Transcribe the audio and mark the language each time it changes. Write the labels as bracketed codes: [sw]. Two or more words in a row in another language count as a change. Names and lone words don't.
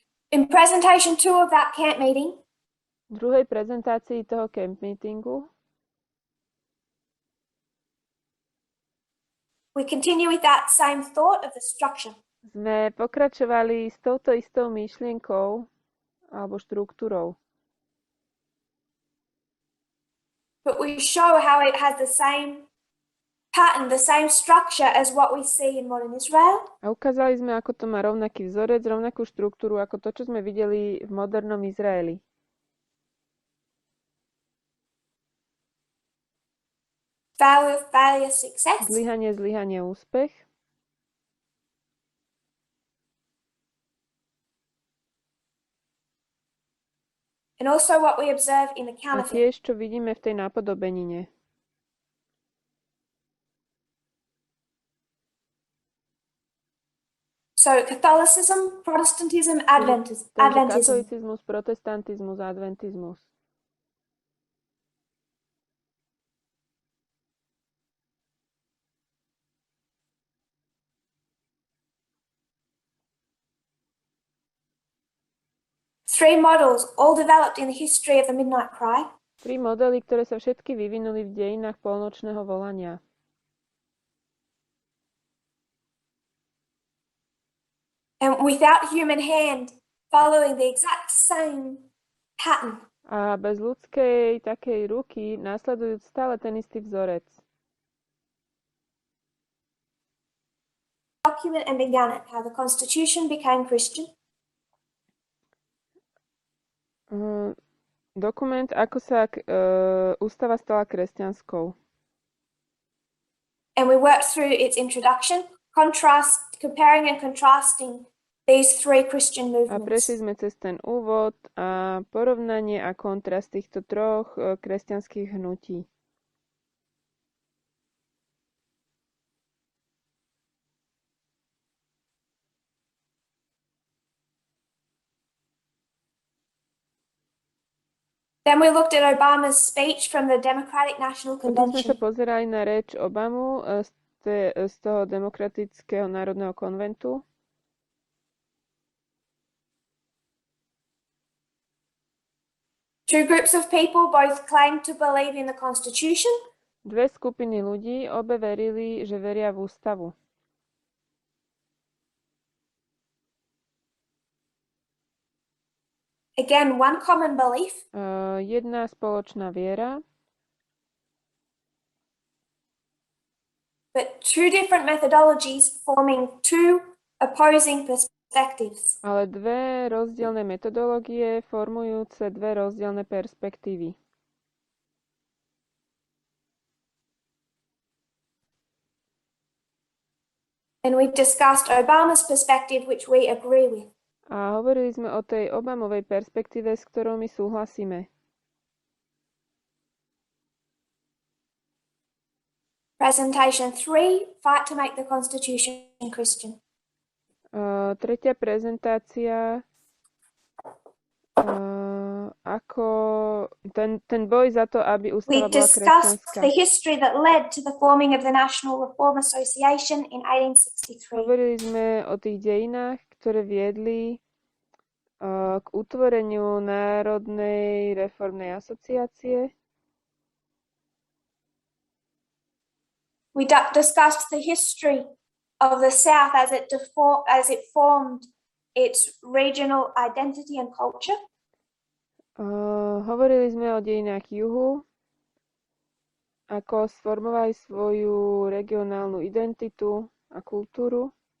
[en] In presentation 2 of that camp meeting, [sk] V druhej prezentácii toho [en] camp meetingu we continue with that same thought of the structure. [sk] sme pokračovali s touto istou myšlienkou alebo štruktúrou. [en] But we show how it has the same pattern, the same structure as what we see in modern Israel. [sk] A ukázali sme, ako to má rovnaký vzorec, rovnakú štruktúru, ako to, čo sme videli v modernom Izraeli. [en] Failure, failure, success. [sk] Zlyhanie, zlyhanie, úspech. [en] And also what we observe in the [sk] A [en] counterfeit. [sk] tiež, čo vidíme v tej nápodobenine. [en] So Catholicism, Protestantism, [sk] Takže [en] Adventism. [sk] katolícizmus, protestantizmus, adventizmus. [en] Three models, all developed in the history of the Midnight Cry. [sk] 3 modely, ktoré sa všetky vyvinuli v dejinách polnočného volania. [en] And without human hand, following the exact same pattern. [sk] A bez ľudskej takej ruky následujúc stále ten istý vzorec. [en] Document and began it, how the Constitution became Christian. [sk] Dokument, ako sa ústava stala kresťanskou. [en] And we worked through its introduction, comparing and contrasting these three Christian [sk] A prešli [en] movements. [sk] sme cez ten úvod a porovnanie a kontrast týchto troch kresťanských hnutí. [en] Then we looked at Obama's speech from the Democratic National [sk] Potom sme sa [en] Convention. [sk] pozerali na reč Obamu z toho Demokratického národného konventu. [en] Two groups of people both claimed to believe in the Constitution, [sk] Dve skupiny ľudí obe verili, že veria v ústavu. [en] again, one common belief, [sk] Jedna spoločná viera, [en] but two different methodologies forming two opposing perspectives. [sk] ale dve rozdielne metodológie formujúce dve rozdielne perspektívy. [en] And we discussed Obama's perspective, which we agree with. [sk] A hovorili sme o tej Obamovej perspektíve, s ktorou my súhlasíme. [en] Presentation 3, fight to make the Constitution Christian. [sk] Tretia prezentácia, ako ten boj za to, aby [en] We [sk] ústava bola [en] discussed [sk] kresťanská. [en] the history that led to the forming of the National Reform Association in 1863. [sk] Hovorili sme o tých dejinách, ktoré viedli k utvoreniu Národnej reformnej asociácie. [en] We discussed the history of the South as it formed its regional identity and culture. [sk] Hovorili sme o dejinách juhu, ako sformovali svoju regionálnu identitu a kultúru,